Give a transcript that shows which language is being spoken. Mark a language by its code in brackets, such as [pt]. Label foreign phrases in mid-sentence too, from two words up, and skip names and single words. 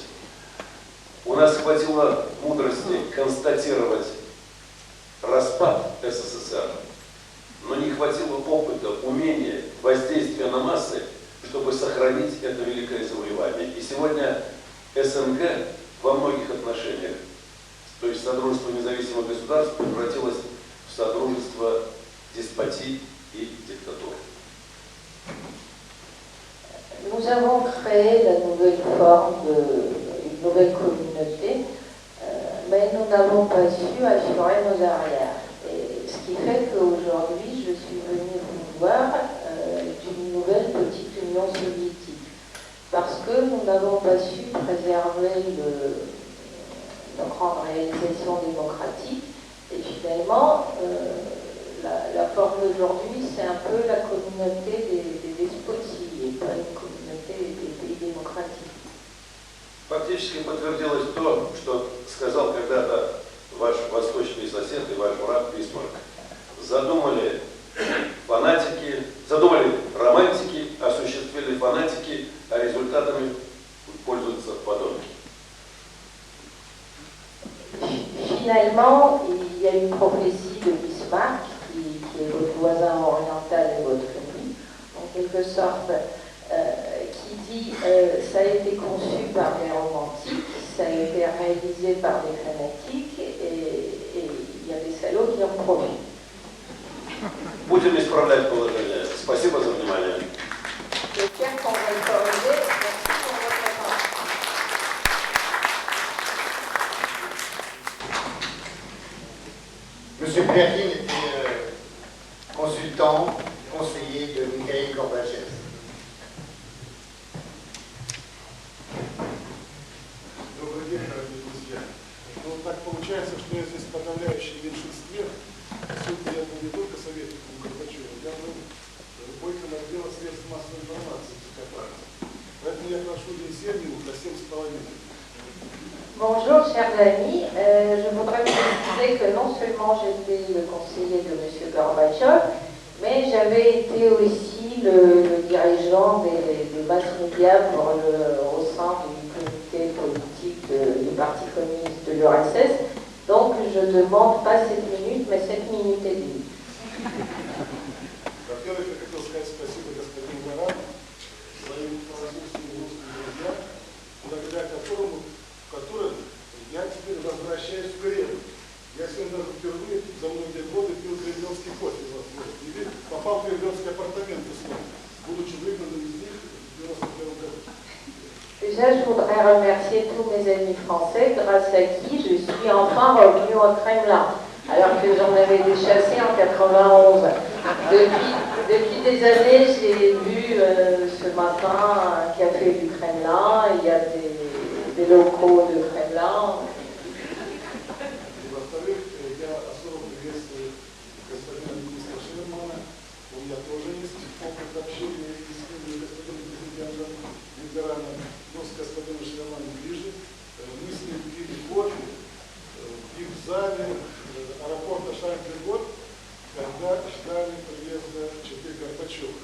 [ru] У нас хватило мудрости констатировать распад СССР, но не хватило опыта, умения, воздействия на массы, чтобы сохранить это великое завоевание. И сегодня СНГ во многих отношениях, то есть Содружество независимых государств, превратилось в Содружество деспотий и диктатур. [fr] Nous avons créé la nouvelle forme une nouvelle communauté, mais nous n'avons pas su assurer nos arrières. Et ce qui fait qu'aujourd'hui, je suis venue vous voir d'une nouvelle petite Union soviétique. Parce que nous n'avons pas su préserver nos grandes réalisations démocratiques. Et finalement, la forme d'aujourd'hui, c'est un peu la communauté des despoties, et pas une communauté des pays démocratiques. [ru] Фактически подтвердилось то, что сказал когда-то ваш восточный сосед и ваш брат Бисмарк. Задумали романтики, осуществили фанатики, а результатами пользуются подонки. [fr] Finalement, il y a une prophétie de Bismarck, qui est votre voisin oriental et votre ami, en quelque sorte, qui dit ça a été conçu par des romantiques, ça a été réalisé par des fanatiques, et il y a des salauds qui en profitent. [ru] Будем исправлять положение. Спасибо за внимание. [fr] J'espère qu'on va le corriger. Merci pour votre attention. Monsieur Pryakin était consultant, conseiller de Mikhaïl Gorbatchev. [ru] Добрый день, дорогие друзья. Ну, так получается, что я здесь в подавляющем меньшинстве. Поскольку я был не только советником Горбачева, я был руководителем отдела средств массовой информации ЦК партии. Поэтому я прошу не 7 минут, а 7,5 минут. [fr] Bonjour chers amis, je voudrais vous préciser que non seulement j'étais le conseiller de M. Gorbatchev, mais j'avais été aussi le dirigeant des masses médias au sein du comité politique du Parti communiste de l'URSS. Donc je ne demande pas 7 minutes, mais 7 minutes et demie. [ru] Во-первых, я хотел сказать спасибо господину Барану, своим французским и русским друзьям, благодаря которым я теперь возвращаюсь в Кремль. Я сегодня даже впервые за многие годы пил кремлевский кофе в Москве. И попал в кремлевские апартаменты снова, будучи выгнанным из них в 1991 году. [fr] Déjà, je voudrais remercier tous mes amis français, grâce à qui je suis enfin revenu au Kremlin, alors que j'en avais été chassé en 91. Depuis des années, j'ai vu ce matin un café du Kremlin, il y a des locaux de Kremlin. [ru] И во-вторых, я особо приветствую господина министра Шермана. У меня тоже есть опыт общения и с ним, и господином президентом Виктораном, но с господином Шерманом ближе. Мы с ним пили кофе и в зале аэропорта Шарм-эль-Шейх, когда ждали приезда Четы Горбачева.